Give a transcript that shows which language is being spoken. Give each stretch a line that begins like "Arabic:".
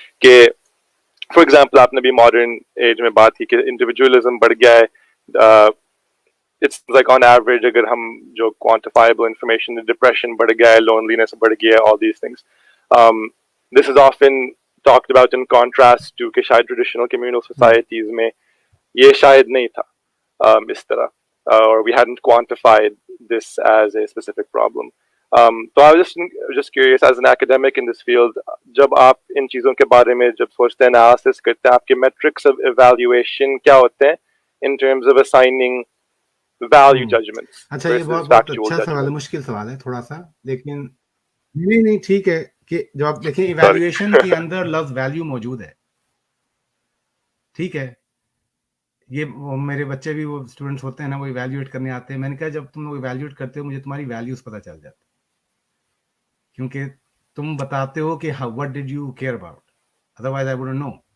Hindi: कि for example आपने भी modern age में बात की कि individualism बढ़ गया है.
English: It's like on average
Hindi: अगर हम जो quantifiable information, depression बढ़ गया है, loneliness बढ़ गया है,
English: all these things. This is often talked about in contrast to
Hindi: कि शायद traditional communal societies में ये शायद नहीं था इस तरह,
English: or we hadn't quantified this as a specific problem. So I was just curious as an academic in this field,
Hindi: जब आप इन चीज़ों के बारे में जब सोचते हैं, analysis करते हैं, आपके metrics of evaluation क्या होते हैं
English: in terms of assigning value judgments?
Hindi: अच्छा, ये बहुत अच्छा सवाल है, मुश्किल सवाल है थोड़ा सा, लेकिन नहीं ठीक है कि जब आप देखें इवैल्यूएशन के अंदर लफ्ज वैल्यू मौजूद है, ठीक है. ये मेरे बच्चे भी, वो स्टूडेंट्स होते हैं ना, वो इवैल्यूएट करने आते हैं. मैंने कहा जब तुम लोग इवैल्यूएट करते हो मुझे तुम्हारी वैल्यूज पता चल जाती, क्योंकि तुम बताते हो कि
English: What did you care about, otherwise I wouldn't know.